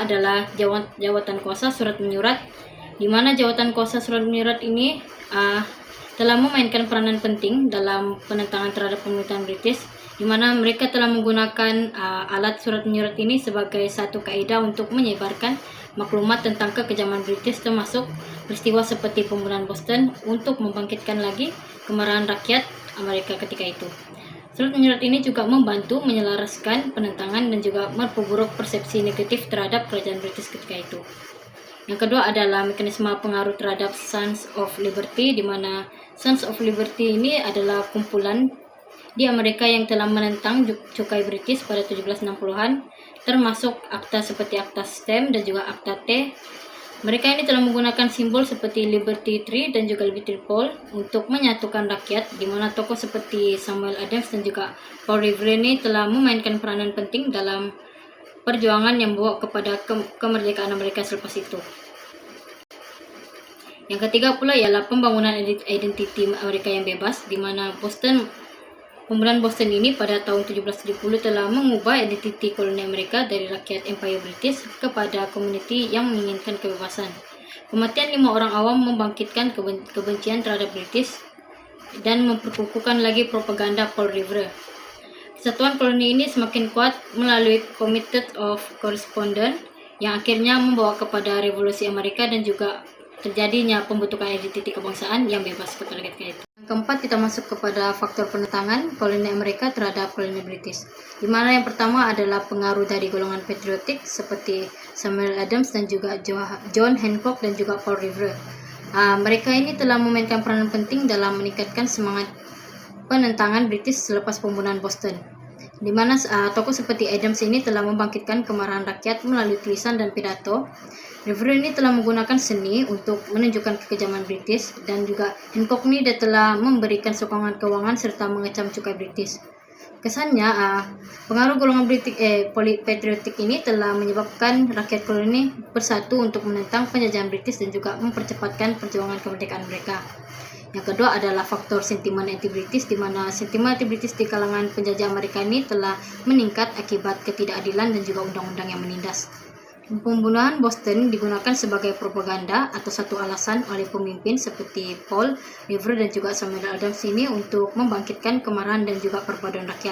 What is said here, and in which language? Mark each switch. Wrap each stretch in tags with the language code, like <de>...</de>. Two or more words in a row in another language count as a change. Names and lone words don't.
<ms>adalah jawatan kuasa surat menyurat, di mana jawatan kuasa surat menyurat ini telah memainkan peranan penting dalam penentangan terhadap pemerintahan British, di mana mereka telah menggunakan alat surat menyurat ini sebagai satu kaidah untuk menyebarkan maklumat tentang kekejaman British, termasuk peristiwa seperti pembunuhan Boston, untuk membangkitkan lagi kemarahan rakyat Amerika ketika itu. Surat menyurat ini juga membantu menyelaraskan penentangan dan juga memperburuk persepsi negatif terhadap kerajaan British ketika itu. Yang kedua adalah mekanisme pengaruh terhadap Sons of Liberty, di mana Sons of Liberty ini adalah kumpulan di Amerika yang telah menentang cukai British pada 1760-an, termasuk akta seperti Akta Stem dan juga Akta T. Mereka ini telah menggunakan simbol seperti Liberty Tree dan juga Liberty Pole untuk menyatukan rakyat, di mana tokoh seperti Samuel Adams dan juga Paul Revere ini telah memainkan peranan penting dalam perjuangan yang membawa kepada kemerdekaan Amerika selepas itu. Yang ketiga pula ialah pembangunan identiti Amerika yang bebas, di mana pembunuhan Boston ini pada tahun 1770 telah mengubah identiti koloni Amerika dari rakyat Empire British kepada komuniti yang menginginkan kebebasan. Kematian 5 orang awam membangkitkan kebencian terhadap British dan memperkukuhkan lagi propaganda Paul Revere. Kesatuan koloni ini semakin kuat melalui Committee of Correspondence yang akhirnya membawa kepada revolusi Amerika dan juga terjadinya pembentukan identiti kebangsaan yang bebas kepada ketika itu. Yang Keempat, kita masuk kepada faktor penentangan koloni Amerika terhadap koloni British, di mana yang pertama adalah pengaruh dari golongan patriotik seperti Samuel Adams dan juga John Hancock dan juga Paul Revere. Mereka ini telah memainkan peranan penting dalam meningkatkan semangat penentangan British selepas pembunuhan Boston, di mana tokoh seperti Adams ini telah membangkitkan kemarahan rakyat melalui tulisan dan pidato. Revere ini telah menggunakan seni untuk menunjukkan kekejaman British, dan juga Hancock ini dia telah memberikan sokongan keuangan serta mengecam cukai British. Kesannya, pengaruh golongan patriotik ini telah menyebabkan rakyat koloni bersatu untuk menentang penjajahan British dan juga mempercepatkan perjuangan kemerdekaan mereka. Yang kedua adalah faktor sentimen anti-British, di mana sentimen anti-British di kalangan penjajah Amerika ini telah meningkat akibat ketidakadilan dan juga undang-undang yang menindas. Pembunuhan Boston digunakan sebagai propaganda atau satu alasan oleh pemimpin seperti Paul Revere dan juga Samuel Adams ini untuk membangkitkan kemarahan dan juga perpaduan rakyat.</ms>